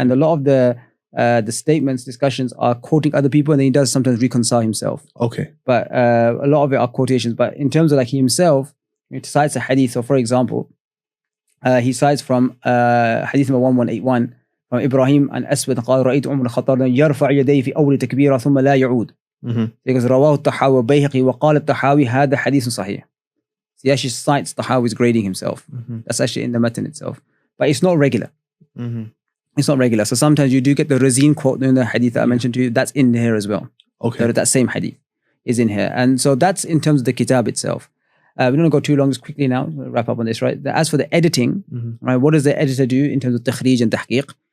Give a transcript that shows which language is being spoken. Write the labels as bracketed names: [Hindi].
[English] And a lot of the statements, discussions are quoting other people, and then he does sometimes reconcile himself. Okay. But a lot of it are quotations. But in terms of like he himself, he cites a hadith. So for example, he cites from hadith number 1181 from Ibrahim and Aswad [Arabic] قال رأيت عمر الخطاب يرفع يديه في أول تكبيرة ثم لا يعود. Because رواه الطحاوي وبيهقي وقال الطحاوي هذا حديث صحيح. [English] So he actually cites Tahawi's grading himself. That's actually in the matan itself. But it's not regular. It's not regular. So sometimes you do get the Razin quote in the hadith that I mentioned to you. That's in here as well. Okay. That same hadith is in here. And so that's in terms of the kitab itself. We don't want to go too long, just quickly now. We'll wrap up on this, right? As for the editing, right, what does the editor do in terms of takhrij and tahqiq?